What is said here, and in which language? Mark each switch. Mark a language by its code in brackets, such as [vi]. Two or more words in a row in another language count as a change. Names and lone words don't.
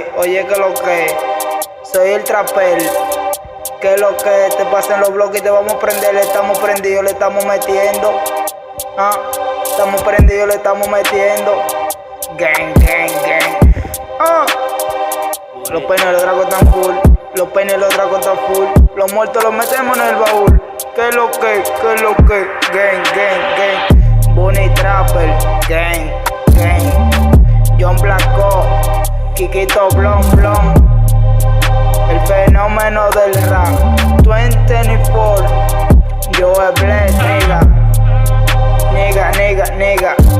[es] Oye, que lo que, soy el trapper. Que lo que te pasa en los bloques y te vamos a prender, le estamos prendidos, le estamos metiendo. Ah, estamos prendidos, le estamos metiendo. [en] Gang, gang, gang. Ah. [es] Los peines y los dragos están full, los peines y los dragos están full. Los muertos los metemos en el baúl. ¿Qué es lo que? ¿Qué es lo que? [en] Gang, gang, gang. Bunny Trapper, gang, gang. [es] John Blanco, Kikito Blon Blon. El fenómeno del rap. 2024. [en] Joe Bless, nigga. Nigga, nigga, nigga.